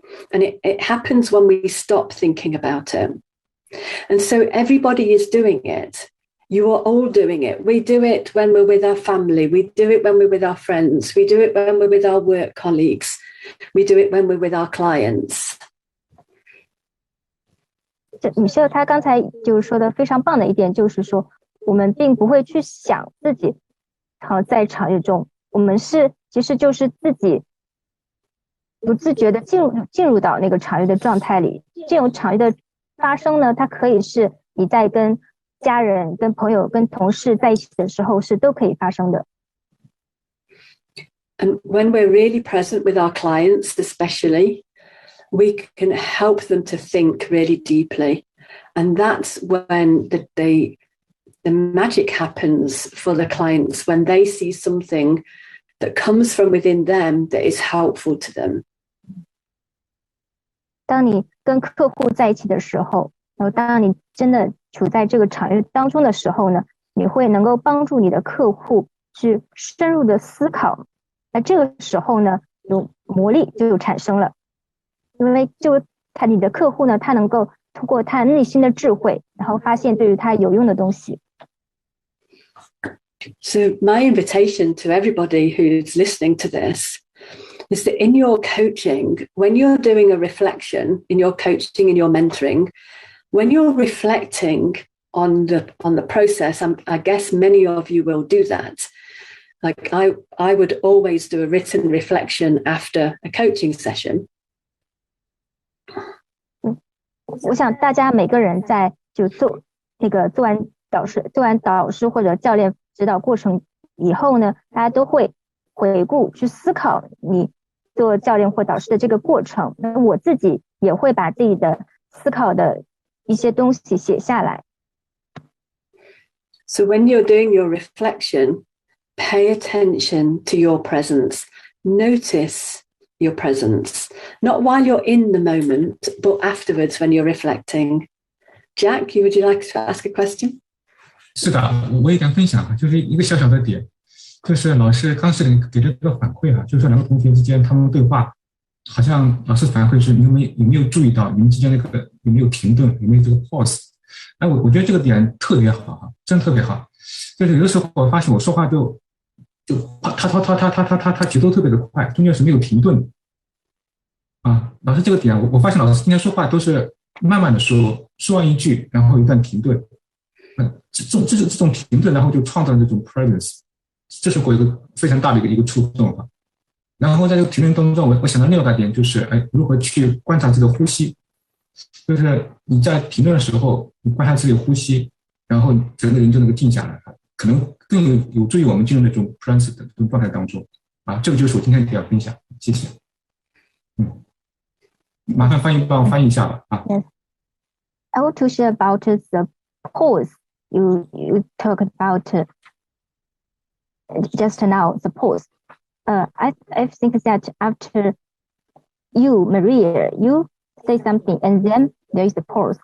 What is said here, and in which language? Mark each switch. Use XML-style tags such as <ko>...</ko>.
<en>And it happens when we stop thinking about it. And so everybody is doing it. You are all doing it. We do it when we're with our family. We do it when we're with our friends. We do it when we're with our work colleagues. We do it when we're with our clients.</en> <zh>米歇尔他刚才就是说的非常棒的一点，就是说我们并不会去想自己在场域中，我们其实就是自己不自觉的进入到那个场域的状态里。这种场域的发生呢，它可以是你在跟家人、跟朋友、跟同事在一起的时候是都可以发生的。</zh> <en>And when we're really present with our clients, especially, we can help them to think really deeply. And that's when the magic happens for the clients, when they see something that comes from within them that is helpful to them.</en> <zh>当你跟客户在一起的时候，然后当你真的处在这个场域当中的时候呢，你会能够帮助你的客户去深入的思考。那这个时候呢，有魔力就产生了，因为你的客户呢，他能够通过他内心的智慧，然后发现对于他有用的东西。</zh> <en>So my invitation to everybody who's listening to this is that in your coaching, when you're doing a reflection in your coaching and your mentoring, when you're reflecting on the process, I guess many of you will do that. Like I would always do a written reflection after a coaching session.</en> <zh>我想大家每个人在就做完导师或者教练指导过程以后呢，大家都会回顾去思考你做教练或导师的这个过程。那我自己也会把自己的思考的一些东西写下来。</zh> <en>So when you're doing your reflection, pay attention to your presence. Notice your presence, not while you're in the moment, but afterwards when you're reflecting. Jack, would you like to ask a question?</en> <zh>是的，我也想分享，就是一个小小的点，就是老师刚是给了个反馈就是说两个同学之间他们对话，好像老师反馈是你们有没有注意到你们之间那个有没有停顿，有没有这个 pause？哎，我觉得这个点特别好真特别好。就是有的时候我发现我说话就他节奏特别的快，中间是没有停顿老师这个点我发现老师今天说话都是慢慢的说完一句，然后一段停顿，这种停顿，然后就创造了这种 presence， 这是我一个非常大的一个触动然后在这个评论当中，我想到另外一个点就是如何去观察这个呼吸，就是你在评论的时候，你观察自己的呼吸，然后整个人就能够静下来，可能更有助于我们进入那种 presence 的这种状态当中这个就是我今天的分享，谢谢。麻烦帮我翻译一下吧</zh> <en>Yes. I want to share about the pause you talked about just now, the pause. I think that after you, Maria, you say something and then there is a pause.</en>